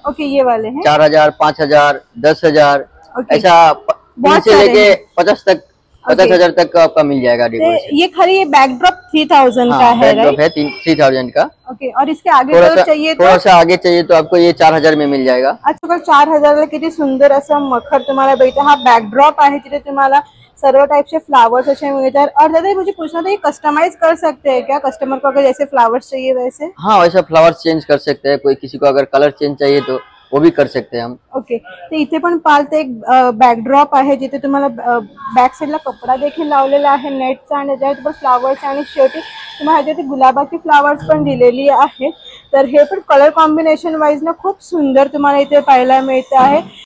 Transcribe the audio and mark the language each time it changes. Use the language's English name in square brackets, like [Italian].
[Hindi] Okay, ये वाले हैं 4,000, 5,000, 10,000 ऐसा बहुत से लेके हैं। 50,000 तक आपका मिल जाएगा डेकोरेशन। ये खाली ये बैकड्रॉप 3,000 का है, बैकड्रॉप है 3,000 का। ओके, और इसके आगे तो चाहिए थोड़ा सा आगे चाहिए तो आपको ये 4,000 में मिल जाएगा। [Marathi] अच्छा, 4,000 किती सुंदर असं मखर तुम्हाला भेटतं। हा बैकड्रॉप आहे, तिथे तुम्हाला सर्व [Hindi] टाइप के फ्लावर्स अच्छे मिलते। और दादा मुझे पूछना था, ये कस्टमाइज कर सकते हैं क्या कस्टमर को, अगर जैसे फ्लावर्स चाहिए वैसे? हाँ, वैसा फ्लावर्स चेंज कर सकते हैं। कोई किसी को अगर कलर चेंज चाहिए तो वो भी कर सकते हैं हम। [Marathi] ओके, तर इथे पण पालते एक बॅकड्रॉप आहे, जिथे तुम्हाला बॅक साईडला कपडा देखील लावलेला आहे नेटचा, आणि त्याच्यावर फ्लावर्स आणि शेवटी तुम्हाला ह्याच्यात गुलाबाची फ्लावर्स पण दिलेली आहेत। तर हे पण कलर कॉम्बिनेशन वाईज ना खूप सुंदर तुम्हाला इथे पाहायला मिळते आहे।